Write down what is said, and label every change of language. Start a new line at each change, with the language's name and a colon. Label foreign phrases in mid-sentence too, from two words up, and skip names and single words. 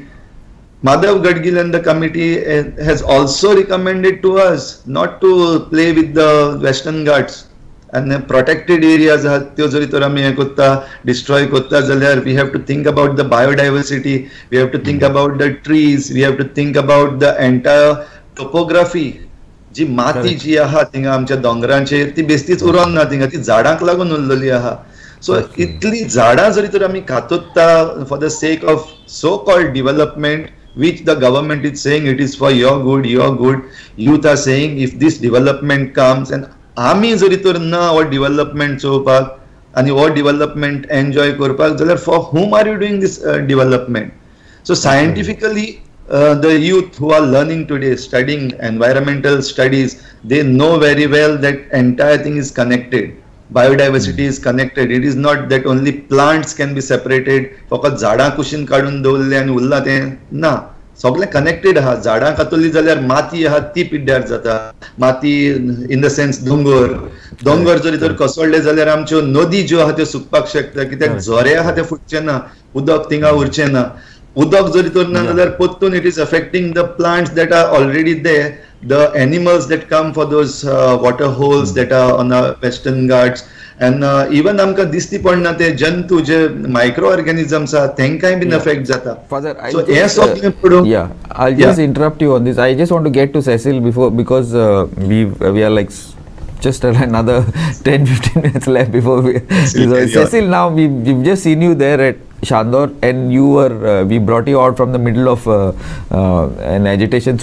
English: Madhav Gadgil and the committee has also recommended to us not to play with the Western Ghats. And the protected areas destroy
Konkani: कोत्ता जाल्यार,
English: we have to think about the biodiversity, we have to think about the trees, we have to think about the entire topography.
Konkani: जी माती जी आहा थिंगा आमच्या दोंगरांचेर ती बेस्तीच उरोन ना, थिंगा ती झाडांक लागून उरलेली आहा.
English: सो
Konkani: इतली झाडां जरी तर आमी कातुत्ता
English: for the sake of so called development, which the government is saying it is for your good, your good. Youth are saying if this development comes and
Konkani: आमी जरी तर ना हो development चोवपाक आणि हो development enjoy करपाक जाल्यार
English: for whom are you doing this development? So scientifically, the youth who are learning today, studying environmental studies, they know very well that entire thing is connected. Biodiversity is connected. It is not that only plants can be separated.
Konkani: फकत झाडां कुशीन काडून दवरले आनी उरला तें ना. सगळें कनेक्टेड आहा. झाडां कातरली जाल्यार माती आहा ती पिड्ड्यार जाता. माती
English: in the sense
Konkani: दोंगर जरी तर कसळ्ळे जाल्यार आमच्यो नदी ज्यो आहा त्यो सुकपाक शकता कित्याक झरे आहा ते फुटचे ना, उदक थिंगा उरचें ना. उदक जरी तर ना जाल्यार परतून
English: it is affecting the plants that are already there, the animals that come for those water holes that are on the western ghats, and even
Konkani: आमकां दिसती पडना ते जंतू जे
English: micro organisms
Konkani: आहा तेंकाय बीन अफेक्ट जाता.
English: Father,
Konkani: So हे सगळें पडून
English: I'll just interrupt you on this. I just want to get to Cecil because we are like just another 10-15 minutes left before we Cecil, now we've just seen you there at Chandor, and you were we brought you out from the middle of an agitation.